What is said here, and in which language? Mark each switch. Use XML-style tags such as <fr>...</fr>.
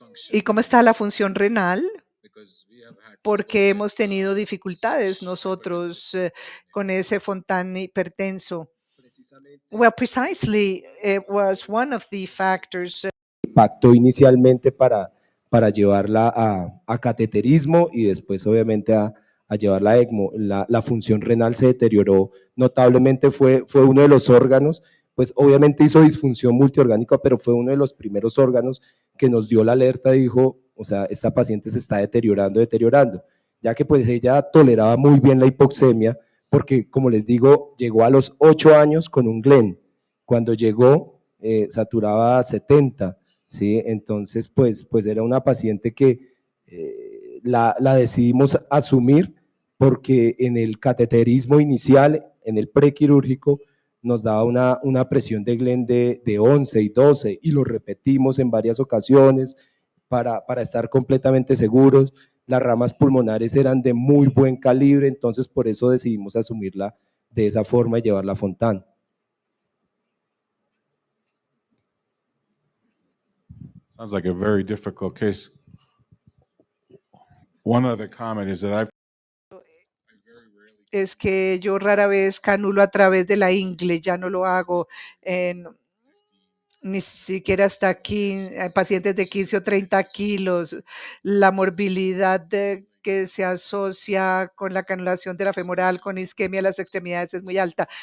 <es>¿Y cómo está la función renal? Porque hemos tenido dificultades nosotros con ese Fontán hipertenso.</es> <en>Well, precisely, it was one of the factors.</en> <es>Impactó inicialmente para llevarla a cateterismo y después obviamente a llevarla a ECMO. La función renal se deterioró notablemente, fue uno de los órganos, pues obviamente hizo disfunción multiorgánica, pero fue uno de los primeros órganos que nos dio la alerta, dijo, o sea, esta paciente se está deteriorando, ya que pues ella toleraba muy bien la hipoxemia, porque como les digo, llegó a los 8 años con un Glen. Cuando llegó, saturaba 70, ¿sí? Entonces, pues era una paciente que la decidimos asumir porque en el cateterismo inicial, en el prequirúrgico, nos daba una presión de Glen de 11 y 12 y lo repetimos en varias ocasiones para estar completamente seguros. Las ramas pulmonares eran de muy buen calibre, entonces por eso decidimos asumirla de esa forma y llevarla a Fontán.</es> <en>Sounds like a very difficult case. One other comment is that</en> <es>es que yo rara vez canulo a través de la ingle, ya no lo hago, ni siquiera hasta aquí, pacientes de 15 o 30 kilos. La morbilidad que se asocia con la canulación de la femoral, con isquemia de las extremidades es muy alta.</es>